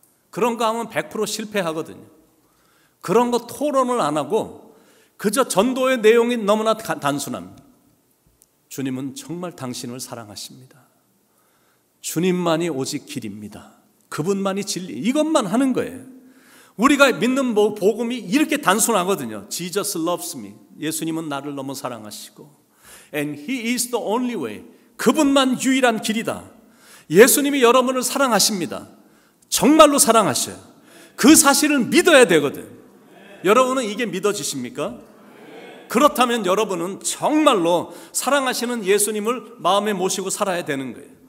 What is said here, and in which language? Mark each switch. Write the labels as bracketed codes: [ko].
[ko] 그런 거 하면 100% 실패하거든요. 그런 거 토론을 안 하고 그저 전도의 내용이 너무나 단순합니다. 주님은 정말 당신을 사랑하십니다. 주님만이 오직 길입니다. 그분만이 진리. 이것만 하는 거예요. 우리가 믿는 복음이 이렇게 단순하거든요. [en] Jesus loves me. [ko] 예수님은 나를 너무 사랑하시고 [en] And He is the only way. [ko] 그분만 유일한 길이다. 예수님이 여러분을 사랑하십니다. 정말로 사랑하셔요. 그 사실을 믿어야 되거든. 여러분은 이게 믿어지십니까? 그렇다면 여러분은 정말로 사랑하시는 예수님을 마음에 모시고 살아야 되는 거예요.